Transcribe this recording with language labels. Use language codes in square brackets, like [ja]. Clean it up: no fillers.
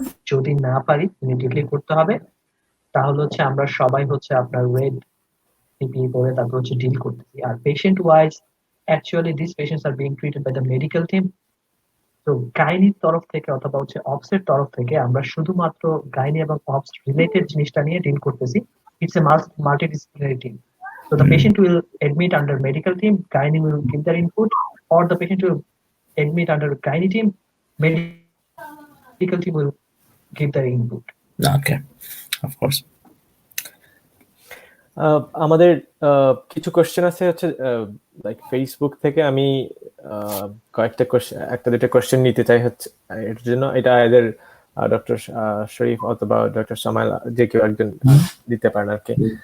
[bn] যদি না পারি ইমিডিয়েটলি করতে হবে, তাহলে হচ্ছে আমরা সবাই হচ্ছে আপনার রেড পিপিই পরে তারপর হচ্ছে ডিল করতেছি। [en] আর patient wise actually this patients are being treated by the medical team. [bn] তো গাইনির তরফ থেকে অথবা হচ্ছে অপস এর তরফ থেকে আমরা শুধুমাত্র গাইনি এবং অপস রিলেটেড জিনিসটা নিয়ে ডিল করতেছি। [en] It's a multidisciplinary team. So the patient will admit under medical team, gynae will give their input, or the patient will admit under gynae team, medical team will give their input. Okay, of course. [bn] আমাদের কিছু question আছে হচ্ছে like Facebook থেকে। আমি কয়েকটা question, একটা দুটো question নিতে চাই হচ্ছে এর জন্য। এটা এদের ডক্টর শরীফ অথবা ডক্টর সামাইল যে কেউ একজন দিতে পারেন আর কি।